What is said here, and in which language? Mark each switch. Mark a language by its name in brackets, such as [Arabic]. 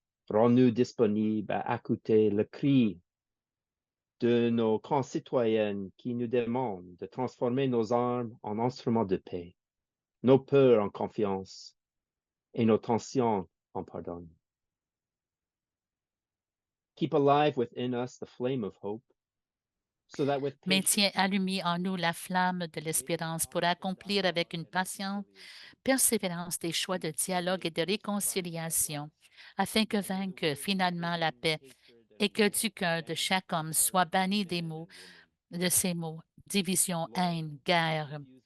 [French] Rends-nous disponibles à écouter le cri de nos concitoyennes qui nous demandent de transformer nos armes en instruments de paix, nos peurs en confiance et nos tensions en pardon. [English] Keep alive within us the flame of hope, so that with [French] Maintiens allumé en nous la flamme de l'espérance pour accomplir avec une patiente persévérance des choix de dialogue et de réconciliation, afin que vainque finalement la paix et que du cœur de chaque homme soit banni de ces mots, division, haine, guerre,